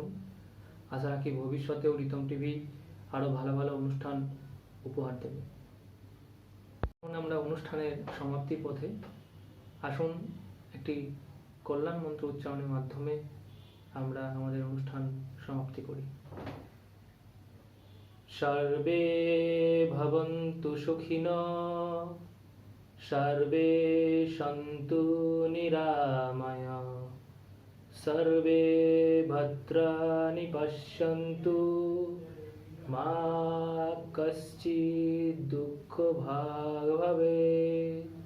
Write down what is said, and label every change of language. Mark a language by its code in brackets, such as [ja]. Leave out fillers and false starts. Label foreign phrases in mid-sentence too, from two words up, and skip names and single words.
[bn] আশা রাখি ভবিষ্যতেও রিতম টিভি আরও ভালো ভালো অনুষ্ঠান উপহার দেবে। এখন আমরা অনুষ্ঠানের সমাপ্তির পথে। আসুন একটি কল্যাণ মন্ত্র উচ্চারণের মাধ্যমে আমরা আমাদের অনুষ্ঠান সমাপ্তি করি। [sa] সর্বে ভবন্তু সুখিনঃ, সর্বে সন্তু নিরাময়া, সর্বে ভদ্রাণি পশ্যন্তু, মা কশ্চিৎ দুঃখভাগ্ ভবেৎ।